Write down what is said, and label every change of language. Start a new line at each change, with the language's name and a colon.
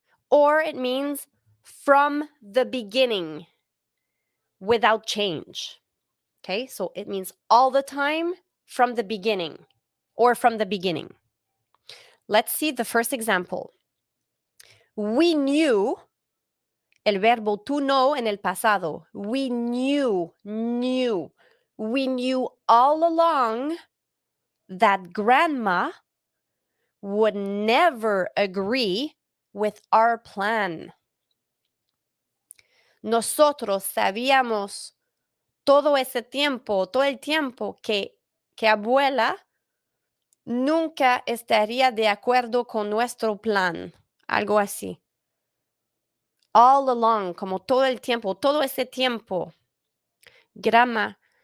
English: Or it means from the beginning without change. Okay, so it means all the time from the beginning or from the beginning. Let's see the first example. We knew,
Spanish: el verbo
English: to know
Spanish: en el pasado.
English: We knew. We knew all along that grandma would never agree with our plan.
Spanish: Nosotros sabíamos todo el tiempo que abuela nunca estaría de acuerdo con nuestro plan. Algo así.
English: All along,
Spanish: como todo el tiempo, todo ese tiempo. Grandma